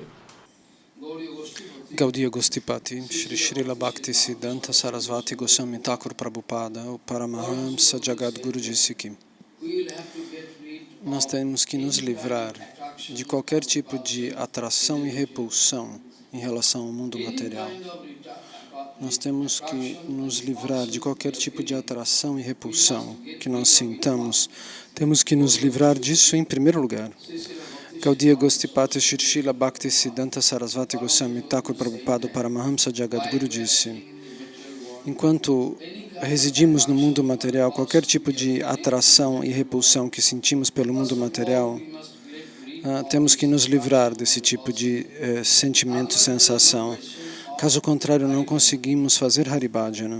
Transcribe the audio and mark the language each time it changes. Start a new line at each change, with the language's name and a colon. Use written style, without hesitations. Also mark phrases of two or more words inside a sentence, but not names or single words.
Portuguese: Gaudiya Gostipati, Shri Srila Bhakti Siddhanta Sarasvati Goswami Thakur Prabhupada, o Paramahamsa Jagadguru disse que nós temos que nos livrar de qualquer tipo de atração e repulsão em relação ao mundo material. Nós temos que nos livrar de qualquer tipo de atração e repulsão que nós sintamos. Temos que nos livrar disso em primeiro lugar. Gaudiya Gostipati Shri Srila Bhakti Siddhanta Sarasvati Goswami Thakur Prabhupada Paramahamsa Jagadguru disse: enquanto residimos no mundo material, qualquer tipo de atração e repulsão que sentimos pelo mundo material, temos que nos livrar desse tipo de sentimento e sensação. Caso contrário, não conseguimos fazer Haribhajana.